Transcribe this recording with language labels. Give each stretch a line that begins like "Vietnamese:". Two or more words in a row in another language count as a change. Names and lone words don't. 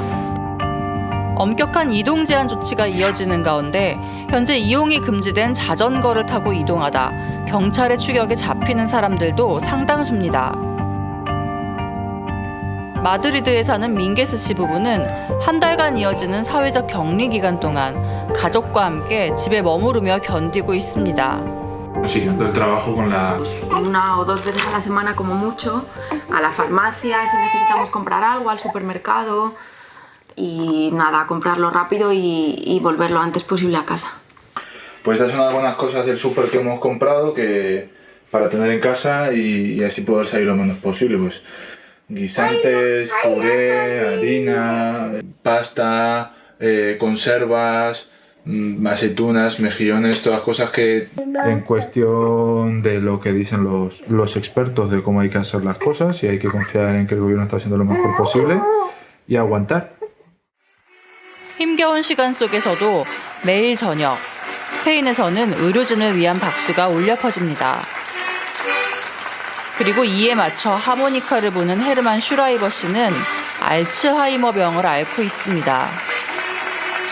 Korean: 엄격한 이동 제한 조치가 이어지는 가운데 현재 이용이 금지된 자전거를 타고 이동하다 경찰의 추격에 잡히는 사람들도 상당수입니다. 마드리드에 사는 민게스 씨 부부는 한 달간 이어지는 사회적 격리 기간 동안 가족과 함께 집에 머무르며 견디고 있습니다.
Spanish: Siguiendo el trabajo con la... Una o dos veces a la semana como mucho, a la farmacia si necesitamos comprar algo, al supermercado y nada, comprarlo rápido y volver lo antes posible a casa. Pues estas son algunas cosas del súper que hemos comprado que para tener en casa y así poder salir lo menos posible. Pues guisantes, puré, harina, pasta, conservas, aceitunas, mejillones, todas cosas que... En cuestión de lo que dicen los expertos de cómo hay que hacer las cosas y hay que confiar en que el gobierno está haciendo lo mejor posible y aguantar.
Korean: 힘겨운 시간 속에서도 매일 저녁 스페인에서는 의료진을 위한 박수가 울려 퍼집니다. 그리고 이에 맞춰 하모니카를 부는 헤르만 슈라이버 씨는 알츠하이머 병을 앓고 있습니다.